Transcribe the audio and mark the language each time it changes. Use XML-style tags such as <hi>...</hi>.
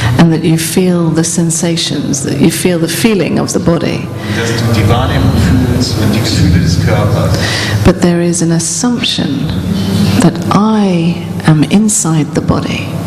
<en>and that you feel the sensations, that you feel the feeling of the body.</en> <de>Dass du die Wahrnehmung fühlst und die Gefühle des Körpers.</de> <en>But there is an assumption that I am inside the body.</en>